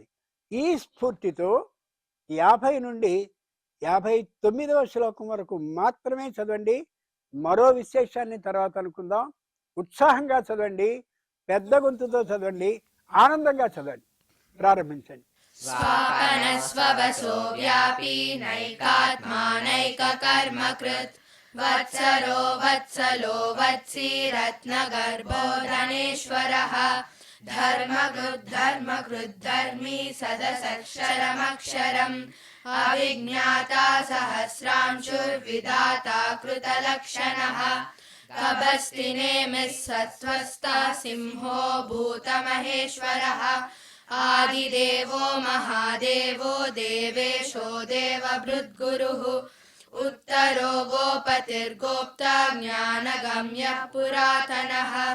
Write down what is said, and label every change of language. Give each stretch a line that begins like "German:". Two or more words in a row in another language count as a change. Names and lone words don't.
Telugu: ఈ స్ఫూర్తితో 50 నుండి 59వ శ్లోకం వరకు మాత్రమే చదవండి. మరో విశేషాన్ని తర్వాత అనుకుందాం. ఉత్సాహంగా చదవండి, పెద్ద గొంతుతో చదవండి, ఆనందంగా చదవండి. ప్రారంభించండి.
Sanskrit: स्वापनस्ववसो व्यापी नैकात्मानैककर्मकृत् वत्सरो वत्सलो वत्सी रत्नगर्भो धनेश्वरः धर्मकृद्धर्मी सदसक्षरमक्षरम् अविज्ञाता सहस्रांशुर्विधाता कृतलक्षणः कबस्तिनेमिः सत्त्वस्था सिंहो भूतमहेश्वरः आदिदेवो महादेवो देवेशो देवभृद्गुरुः उत्तरो गोपतिर्गोप्ता ज्ञानगम्यः पुरातनः